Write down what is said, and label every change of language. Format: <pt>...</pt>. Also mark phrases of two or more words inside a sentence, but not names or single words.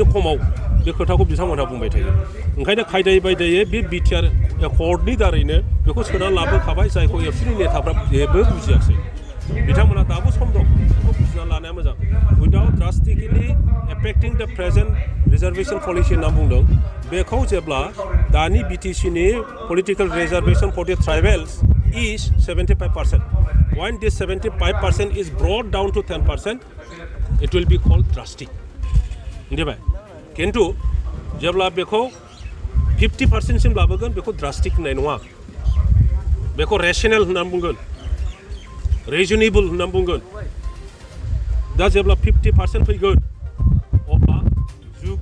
<brx>खमाव बे खोथाखौ बिथांमोनहा बुंबाय थायो ओंखायनो खायदायै बायदायै बे BTR एकर्डनि दारैनो बेखौ सोना लाबोखाबाय जायखौ एबसुनि नेताफ्रा जेबो बुजियाखै बिथांमोनहा दाबो सम दं बेखौ बुजिना लानाया मोजां</brx> <en>without drastically affecting the present reservation policy</en> <brx>होनना बुंदों बेखौ जेब्ला दानि BTC नि</brx> <en>political reservation for the tribals is</en> <brx>75%.</brx> <en>When this 75% is brought down to 10%, it will be called drastic.</en> <brx>किन्तु जेब्ला बेखौ 50% सिम लाबोगोन बेखौ drastic होननाय नङा बेखौ rational होननानै बुंगोन reasonable होननानै बुंगोन दा जेब्ला 50% फैगोन अब्ला जुग</brx>